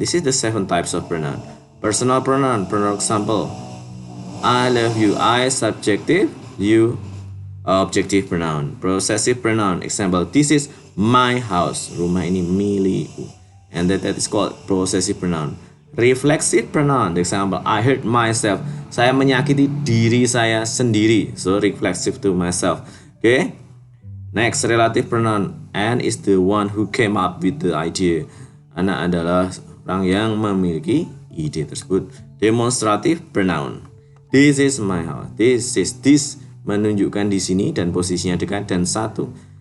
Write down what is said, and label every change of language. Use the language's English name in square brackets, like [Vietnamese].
[English] This is the 7 types of pronoun. Personal pronoun, for example, I love you. I subjective, you objective pronoun. Possessive pronoun, example, this is my house. [Indonesian] Rumah ini milikku. [English] And that is called possessive pronoun. Reflexive pronoun, example, I hurt myself. [Indonesian] Saya menyakiti diri saya sendiri. [English] So reflexive to myself. Okay. Next, relative pronoun. And is the one who came up with the idea. [Indonesian] Anak adalah orang yang memiliki ide tersebut. [English] Demonstrative pronoun. This is my house. [Indonesian] This menunjukkan di sini dan posisinya dekat dan satu.